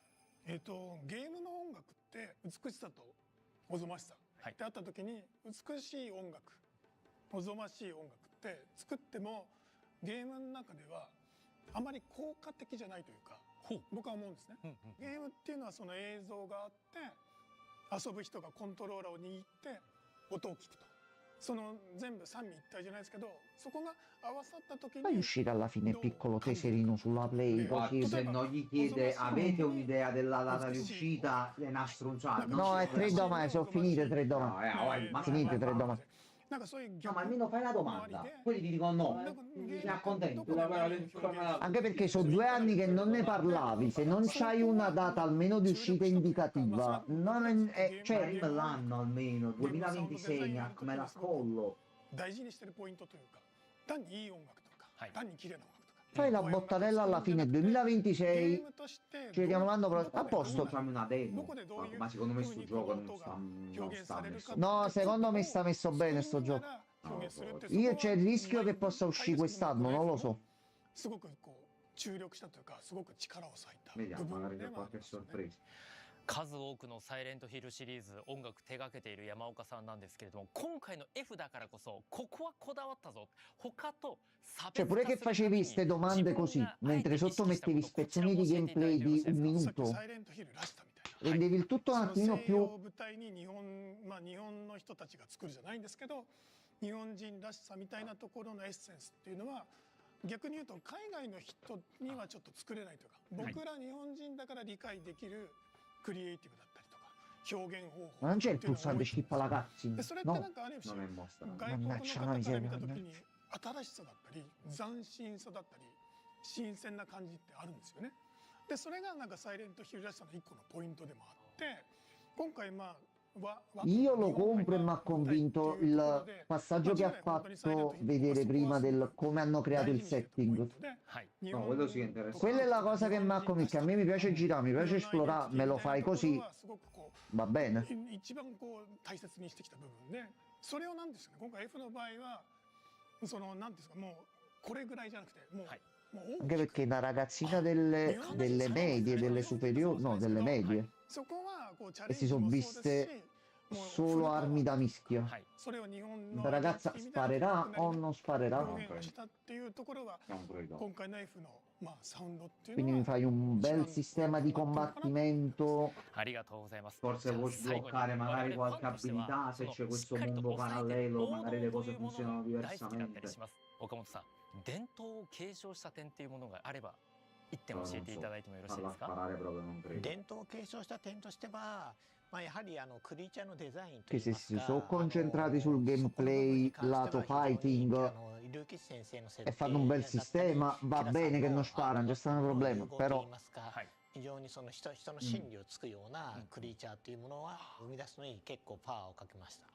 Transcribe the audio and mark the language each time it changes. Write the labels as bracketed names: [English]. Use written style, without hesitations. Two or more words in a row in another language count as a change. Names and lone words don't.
[Japanese] ゲームの音楽って美しさとおぞましさってあった時に、美しい音楽、おぞましい音楽って作ってもゲームの中ではあまり効果的じゃないというか、僕は思うんですね。ゲームっていうのはその映像があって遊ぶ人がコントローラーを握って音を聞くと、その全部三位一体じゃないですけど、そこが合わさった時 [Italian] Fai [Japanese] に [Italian] uscire alla fine il piccolo teserino sulla Play, Guarda, così. se non gli chiede avete un'idea della data di uscita, è una stronzata. No, è 3 domani, sono finite 3 domani. No, vai, ma Finite 3 domani. [Japanese] なんかそういう [Italian] No, ma almeno fai la domanda. Quelli ti dicono no, ti accontenti. Anche perché sono 2 anni che non ne parlavi, se non c'hai una data almeno di uscita indicativa, non è, Cioè, cioè, arriva l'anno almeno, 2026, me la collo. [Japanese] 大事にしてるポイントというか、単にいい音楽とか、単に綺麗な音楽とか。 [Italian] fai la bottarella alla fine 2026, ci vediamo l'anno prossimo, a posto. Facciamo una demo, ma secondo me sto gioco non sta messo. No, secondo me sta messo bene sto gioco. Io c'è il rischio che possa uscire quest'anno, non lo so. [Japanese] すごく注力したというか、すごく力を割いた。 [Italian] Vediamo, magari c'è qualche sorpresa. [Japanese] 数多くのサイレントヒルシリーズ音楽手掛けている山岡さんなんですけれども、今回の F だからこそここはこだわったぞ、他と差 [Italian] Cioè, [Japanese] 別 [Italian] pure [Japanese] 化 [Italian] che [Japanese] するため [Italian] facevi [Japanese] に [Italian] ste domande così, [Japanese] 自分があえて [Italian] mentre [Japanese] 意識 [Italian] sotto [Japanese] したこ [Italian] mettevi [Japanese] と、こちら [Italian] spezzoni [Japanese] も [Italian] di [Japanese] 教えていただ [Italian] gameplay [Japanese] いてよろしい [Italian] di [Japanese] です [Italian] un [Japanese] か。さっき [Italian] minuto, [Japanese] サイレントヒルらしさみたいな。 [Italian] rendevi il tutto un [Japanese] その [Italian] attimino [Japanese] 西 [Italian] più... [Japanese] 洋を舞台に日本の人たちが作るじゃないんですけど、日本人らしさみたいなところのエッセンスっていうのは逆に言うと海外の人にはちょっと作れないというか、僕ら日本人だから理解できるクリエイティブだったりとか表現方法 [Italian] Ma non c'è il pulsante skip alla cutscene? [Japanese] でそれってな [Italian] No. [Japanese] んかある種 [Italian] Non è mostra. [Japanese] 外国の方から見た時に新しさだったり斬新さだったり新鮮な感じってあるんですよね。でそれがなんかサイレントヒルらしさの一個のポイントでもあって、今回 [Italian] Io lo compro e mi ha convinto il passaggio che ha fatto vedere prima del come hanno creato il setting. No, quello sì è interessante. Quella è la cosa che mi ha convinto, che a me mi piace girare, mi piace esplorare, me lo fai così, va bene. [Japanese] 一番こう大切にしてきた部分で、それをなんですかね、今回 F の場合はそのなんですか、もうこれぐらいじゃなくてもう [Italian] Anche perché una ragazzina delle medie, delle superiori, no, delle medie, e si sono viste solo armi da mischia. La ragazza sparerà o non sparerà? Quindi mi fai un bel sistema di combattimento. Forse vuoi sbloccare magari qualche abilità, se c'è questo mondo parallelo, magari le cose funzionano diversamente. [Japanese] 伝統を継承した点っていうものがあれば一点教えていただいてもよろしいですか？伝統を継承した点としては、まあやはりクリーチャーのデザインと [Italian] Che [Japanese] いい [Italian] se [Japanese] ます [Italian] si [Japanese] か、 [Italian] sono concentrati sul gameplay, lato fighting, e fanno un bel sistema, va bene che non sparano, c'è stato un problema, però [Japanese] 非常にその人の心理をつくようなクリーチャーっていうものは生み出すのに結構パワーをかけました。